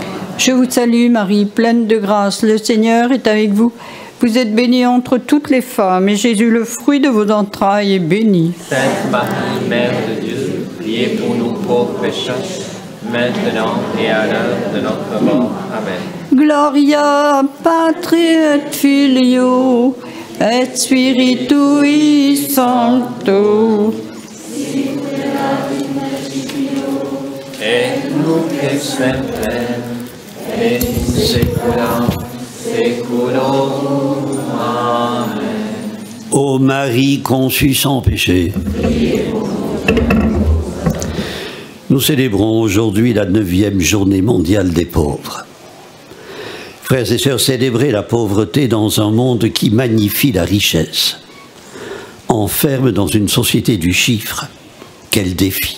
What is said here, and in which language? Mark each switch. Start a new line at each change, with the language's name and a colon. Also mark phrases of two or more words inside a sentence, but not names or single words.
French: Je vous salue Marie, pleine de grâce, le Seigneur est avec vous. Vous êtes bénie entre toutes les femmes, et Jésus, le fruit de vos entrailles, est béni. Sainte Marie, Mère de Dieu, priez pour nous pauvres pécheurs, maintenant et à l'heure de notre mort. Amen.
Latin: Gloria patri et filio et spiritui sancto. Et nous que semper, et in saecula saeculorum. Amen.
French: Ô Marie conçue sans péché, nous célébrons aujourd'hui la 9e journée mondiale des pauvres. Frères et sœurs, célébrer la pauvreté dans un monde qui magnifie la richesse, enferme dans une société du chiffre, quel défi.